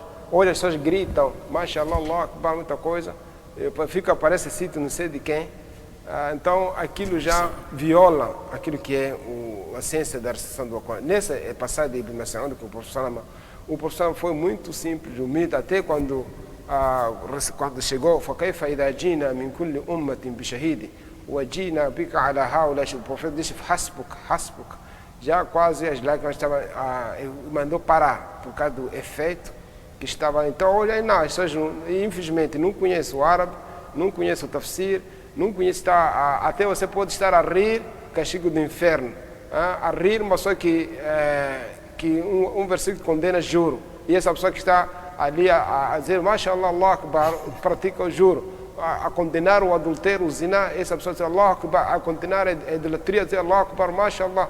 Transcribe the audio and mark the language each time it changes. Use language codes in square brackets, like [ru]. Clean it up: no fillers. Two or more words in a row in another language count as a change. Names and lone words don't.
[pt] Hoje as pessoas gritam, [ar] ما شاء الله، الله أكبر, [pt] muita coisa, parece sítio não sei de quem. Então aquilo já viola aquilo que é a ciência da recitação do Alcorão. Nessa passagem de Ibn Mas'ud, que o professor foi muito simples, humilde, até quando chegou, [ar] فَكَيْفَ إِذَا جِينَا مِنْ كُلِّ أُمَّةٍ بِشَهِيدٍ وَجِينَا بِكَ عَلَى هَؤُلَاءِ. [pt] O profeta disse, hasbuk. Já quase as lágrimas estavam, mandou parar, por causa do efeito que estava. Então, olha aí, não, as pessoas, infelizmente, não conhecem o árabe, não conhecem o tafsir, não conhecem, até você pode estar a rir, castigo do inferno, a rir, mas só que um versículo condena juro, e essa pessoa que está ali a dizer [ar] ما شاء الله، الله أكبر, [pt] pratica o juro, a condenar o adultério, o zina, essa pessoa diz [ar] الله أكبر, [pt] a condenar a idolatria, dizer [ar] الله أكبر، ما شاء الله.